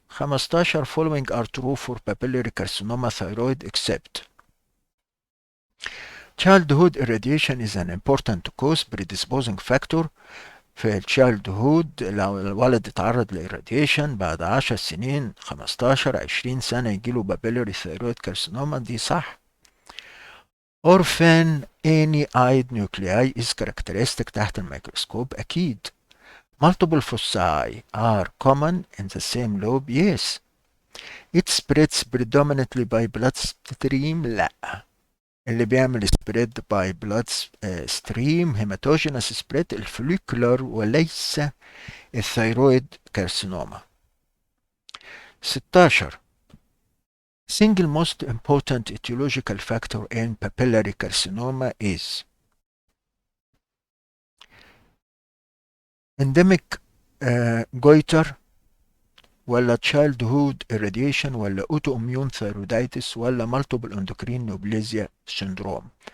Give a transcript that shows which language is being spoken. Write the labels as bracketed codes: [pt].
[en] 15 following are true for papillary carcinoma thyroid except childhood irradiation is an important cause predisposing factor [ar] في التشايلد هود لو الولد اتعرض لإيراديشن بعد 10 سنين 15 20 سنة يجيله بابيلوري ثيرويد كارسينوما، دي صح. [en] Orphan any eyed nuclei is characteristic [ar] تحت الميكروسكوب أكيد. [en] Multiple foci are common in the same lobe. Yes. It spreads predominantly by bloodstream. [ar] لا. اللي بيعمل [en] spread by bloodstream hematogenous spread [ar] الفوليكولار وليس الثيرويد كارسينوما. [en] 16. Single most important etiological factor in papillary carcinoma is endemic goiter ولا childhood irradiation ولا autoimmune thyroiditis ولا multiple endocrine neoplasia syndrome.